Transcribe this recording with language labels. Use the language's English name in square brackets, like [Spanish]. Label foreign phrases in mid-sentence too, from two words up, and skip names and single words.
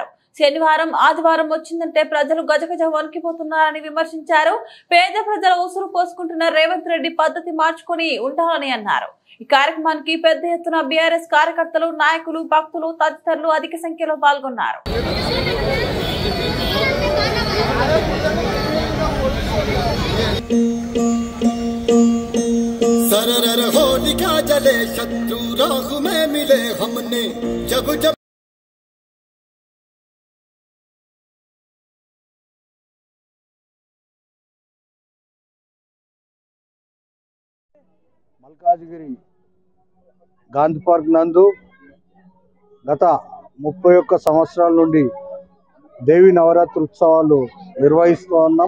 [Telugu] శనివారం ఆదివారం వచ్చిందంటే ప్రజలు గజగజ వణికిపోతున్నారని విమర్శించారు. పేద ప్రజల ఉసురు పోసుకుంటున్న రేవంత్ రెడ్డి పద్ధతి మార్చుకుని ఉండాలని అన్నారు. ఈ కార్యక్రమానికి పెద్ద ఎత్తున బీఆర్ఎస్ కార్యకర్తలు, నాయకులు, భక్తులు తదితరులు అధిక సంఖ్యలో పాల్గొన్నారు. [Hindi] सरर होलिका जले शत्रु राह में मिले हमने जब जब [Telugu] మల్కాజ్గిరి గాంధీ పార్క్ నందు గత 31 సంవత్సరాల నుండి దేవి నవరాత్రి ఉత్సవాలు నిర్వహిస్తూ ఉన్నాం.